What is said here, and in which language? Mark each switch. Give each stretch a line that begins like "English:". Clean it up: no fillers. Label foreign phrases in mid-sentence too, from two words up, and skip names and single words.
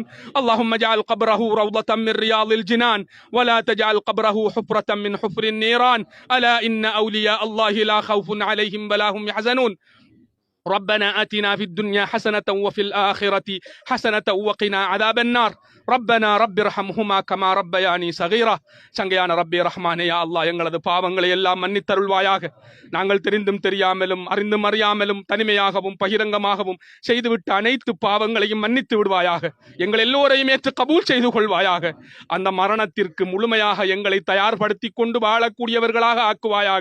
Arabic: اللهم اجعل قبره روضة من رياض الجنان ولا تجعل قبره حفرة من حفر النيران. ألا إن أولياء الله لا خوف عليهم ولا هم يحزنون. ربنا آتنا في الدنيا حسنة وفي الآخرة حسنة وقنا عذاب النار. ربنا رب ارحمهما كما ربياني صغيرا.
Tamil: சங்கையான ரப்பே ரஹ்மானே,
Arabic: يا الله
Tamil: எங்களது பாவங்களை எல்லாம் மன்னித்தருள்வாயாக. நாங்கள் தெரிந்தும் தெரியாமலும் அறிந்தும் அறியாமலும் தனிமையாகவும் பகிரங்கமாகவும் செய்துவிட்ட அனைத்து பாவங்களையும் மன்னித்து விடுவாயாக. எங்கள் எல்லோரையும் ஏற்று கபூல் செய்து கொள்வாயாக. அந்த மரணத்திற்கு முழுமையாக எங்களை தயார்படுத்தி கொண்டு வாழக்கூடியவர்களாக ஆக்குவாயாக.